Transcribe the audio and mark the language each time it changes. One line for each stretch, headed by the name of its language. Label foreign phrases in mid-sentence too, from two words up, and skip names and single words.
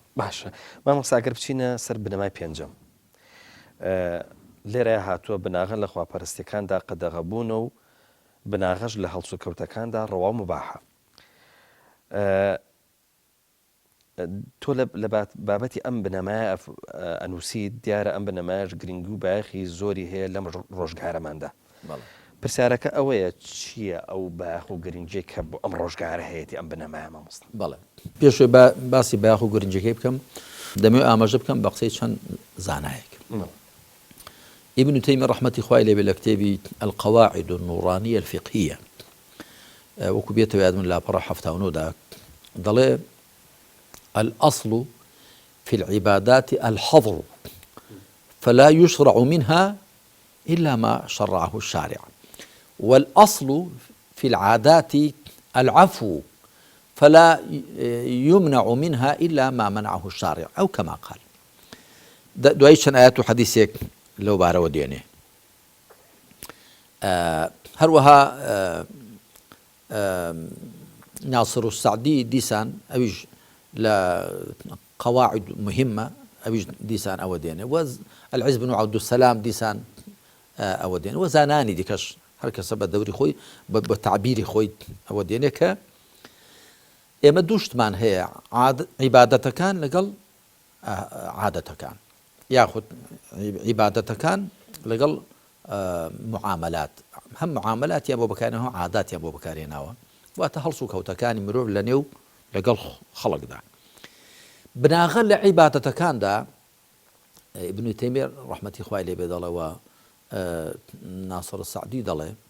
Central Kurdish: باشە مامۆستاگەر بچینە سەر بنەمای پێنجەم لێرە هاتووە بناغە لە خواپەرستیەکاندا قەدەغەبوون و بناغەش لە هەڵسو کەوتەکاندا ڕەوا مباحە تۆ لە بابەتی ئەم بنەمایە ئەنووسی دیارە ئەم بنەمایش گرنگی و بایەخی زۆری هەیە لەم ڕۆژگارەماندا پرسیارەکە ئەوەیە چییە ئەو باخ و گرنگجێ کە بۆ ئەم ڕۆژگارە هەیەی ئەم بنەمایە مامۆستا بەڵێ پێشوێ باسی باخ و گرنجەکەی بکەم دەمەوێت ئاماژە بکەم بە قسەی چەند زانایەک ابن تيمية
Arabic: رحمة خوای
Central Kurdish: لێ بێ لە کتێبی القواعد النورانية الفقهية وەکو بێتەوە یادم لا پەڕە 79 دەڵێ
Arabic: الأصل في العبادات الحظر فلا يشرع منها إلا ما شرعه الشارع والأصل في العادات العفو فلا يمنع منها إلا ما منعه الشارع أو كما قال
Central Kurdish: دوای چەند ئايات و حەدیثێک لەو بارەوە دێنێ هەروەها ناصر السعدي دیسان ئەویش لە قواعد مهمة ئەویش دیسان ئەوە دێنێ والعز بن عبد السلام دیسان ئەوە دێنێ و زانانی دیکەش هەر کەسە بە دەوری خۆی بە تعبیری خۆی ئەوە دێنێ کە ئێمە دووشتمان هەیە عیبادەتەکان لەگەڵ عادەتەکان یاخود عیبادەتەکان لەگەڵ معاملات هەم معاملاتیان بۆ بەکارێنەوە عاداتیان بۆ بەکارێناوە واتە هەڵس و کەوتەکانی مرۆڤ لە نێو لەگەڵ خەڵکدا بناغە لە عیبادەتەکاندا ابن تەیمیە ڕەحمەتی خوای لێ بێ دەڵێەوە ناصر السعدی دەڵێ